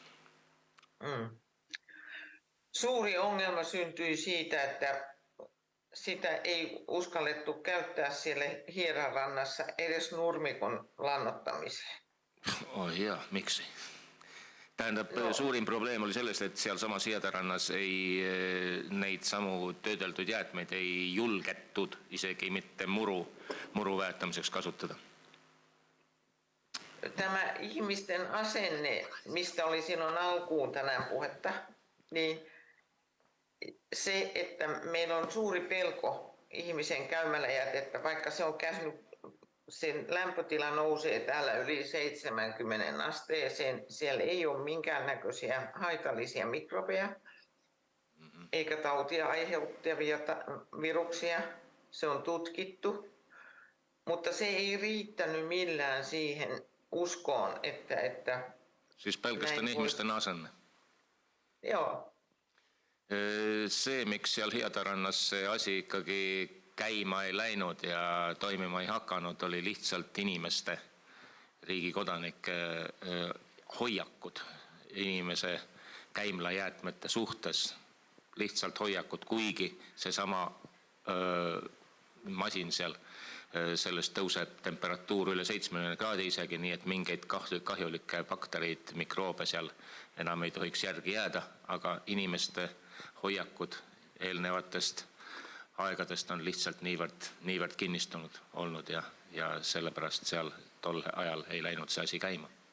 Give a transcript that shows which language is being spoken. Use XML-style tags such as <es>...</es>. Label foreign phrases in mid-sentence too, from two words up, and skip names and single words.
<fi>Suuri ongelma syntyi siitä, että sitä ei uskallettu käyttää siellä Hiedanrannassa edes nurmikon lannottamiseen. Jaa, miksi?</fi> <et>Tähendab, suurim probleem oli sellest, et seal samas Hiedanrannas ei neid samu töödeldud jäätmeid ei julgetud isegi mitte muru väetamiseks kasutada.</et> <fi>Tämä ihmisten asenne, mistä oli silloin alkuun tänään puhetta, niin se, että meillä on suuri pelko ihmisen käymäläjätettä, vaikka se on käynyt, sen lämpötila nousee täällä yli 70 asteeseen, siellä ei ole minkäännäköisiä haitallisia mikrobeja eikä tautia aiheuttavia viruksia, se on tutkittu, mutta se ei riittänyt millään siihen uskoon, että siis pelkästään ihmisten asenne. Joo.</fi> <et>See, miks seal Hiedarannas see asi ikkagi käima ei läinud ja toimima ei hakanud, oli lihtsalt inimeste, riigi kodanike hoiakud. käimlajäätmete suhtes lihtsalt hoiakut, kuigi seesama masin seal, sellest tõuseb temperatuur üle 70 kraadi isegi, nii et mingeid kahjulikke baktereid, mikroobe seal enam ei tohiks järgi jääda, aga inimeste hoiakud eelnevatest aegadest on lihtsalt niivõrd kinnistunud olnud ja sellepärast seal tol ajal ei läinud see asi käima.</et>